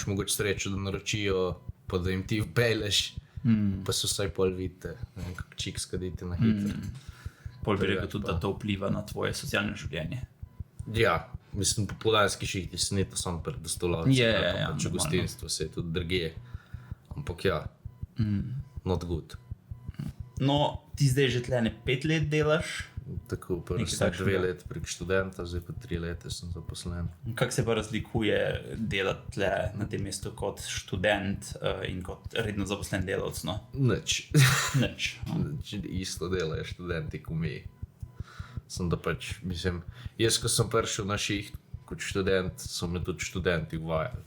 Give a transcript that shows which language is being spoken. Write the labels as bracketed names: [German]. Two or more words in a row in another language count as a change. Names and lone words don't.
[Slovenian] Pa imaš mogoče srečo, da naročijo pa da jim ti vpelješ, pa se vsaj pol vidite, ne vem, kak čik skaditi na hitro. Pol bi rekel tudi, da to vpliva na tvoje socialno življenje. Ja, mislim, popoldanski šihti se ni to samo pred dostolavci, Ja, pač v gostinstvu se je tudi drugje, ampak ja, [English] not good. [Slovenian] No, ti zdaj že tlene 5 let delaš. Tako, prvi sem 2 let prek študenta, zdaj pa 3 leta sem zaposlen. Kako se pa razlikuje delati tle na tem mestu kot študent in kot redno zaposlen delavec? No? Nič. Nič. Isto delajo študenti kot mi. Sem da pač, mislim, jaz, ko sem prišel na šiht kot študent, so me tudi študenti uvajali.